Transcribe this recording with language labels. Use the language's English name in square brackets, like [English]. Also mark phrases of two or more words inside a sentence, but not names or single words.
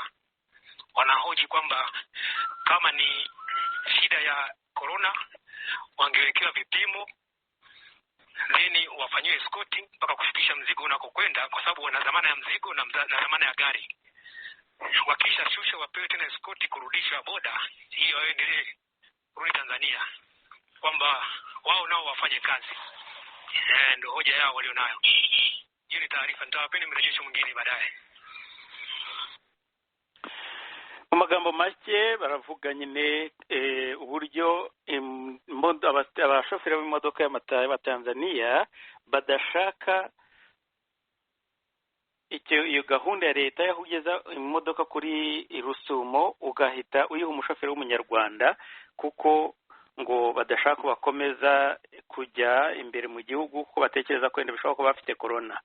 [Swahili] Wanahoji kwamba kama ni shida ya corona wangewekewa vipimo, then wafanyiwe escorting mpaka kufikisha mzigo unakokwenda, kwa sababu wana dhamana ya mzigo na dhamana ya gari. Wakisha shusha wapewe tena escort kurudisha boda ili waendelee kurudi Tanzania, kwamba wao nao wafanye kazi. Ndio hoja yao walionayo. Hiyo ni taarifa, nitawapeni mrejesho mwingine baadaye. [Kinyarwanda] Mu magambo make baravuga nyine uburyo abashoferi b'imodoka y'Abatanzania badashaka iyo gahunda ya leta yo kugeza imodoka kuri Rusumo ugahita uyiha umushoferi w'umunyarwanda, kuko ngo badashaka bakomeza kujya imbere mu gihugu kuko batekereza ko bishobora kuba bafite corona.